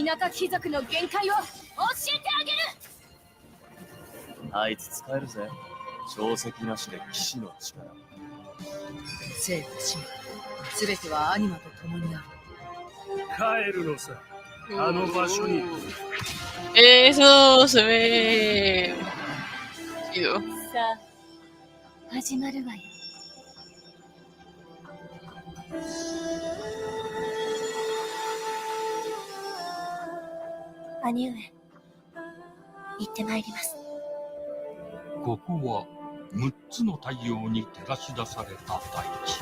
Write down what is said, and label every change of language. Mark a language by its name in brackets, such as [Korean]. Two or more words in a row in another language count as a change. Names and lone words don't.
[Japanese] 田舎貴族の限界を教えてあげる。あいつ使えるぜ。定石なしで騎士の力。生と死すべてはアニマと共にあ帰る。るのさ。あの場所に。 [Spanish] Eso se ve chido. [Japanese] さあ、始まるわよ。兄上、行ってまいります。ここは6つの太陽に照らし出された大地。